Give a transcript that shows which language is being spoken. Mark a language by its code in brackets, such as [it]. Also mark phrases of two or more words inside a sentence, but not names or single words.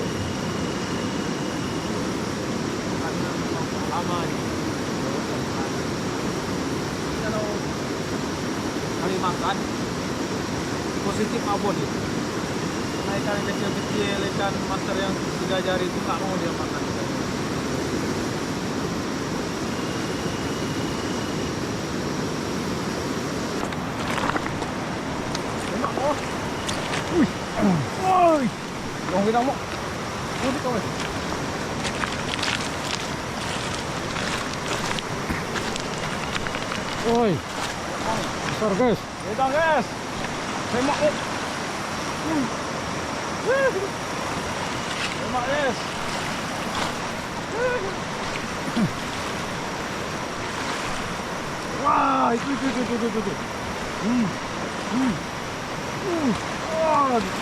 [id] Kalau kali makan positif abon itu. Karena ikan yang kecil-kecil, ikan master yang 3 jari itu nggak mau dia makan. [vi] Ôi, còn cái đâu mà, ôi trời, ôi, [id] besar guys, kita guys, semak guys, semak guys, wah itu, wah.